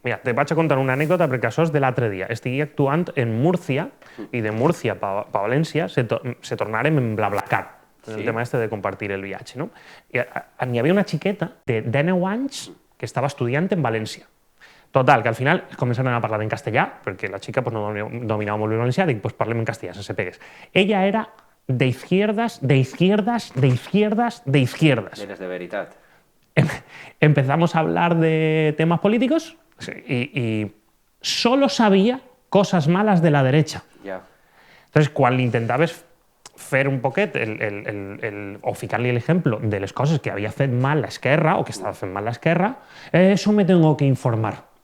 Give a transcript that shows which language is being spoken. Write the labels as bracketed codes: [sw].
[ca] Mira, te vaig a contar una anècdota perquè això és de l'altre dia. Estigui actuant en Múrcia i de Múrcia pa València se tornaren en BlaBlaCar. El tema este de compartir el viatge, no? N'hi havia una xiqueta de 19 anys que estava estudiant en València. Total, que al final començaven a parlar en castellà, perquè la xica pues, no dominava molt bé el valencià, dic, pues parlem en castellà, sense pegues. [es] Ella era de izquierdas, de izquierdas, de izquierdas, de izquierdas. [ca] Eres de veritat. [es] Empezamos a hablar de temas políticos y solo sabía cosas malas de la derecha. [ca] Ja. Entonces, quan li intentaves fer un poquet o ficar-li l'ejemplo de les coses que havia fet mal l'esquerra o que estava fent mal l'esquerra, [es] eso me tengo que informar.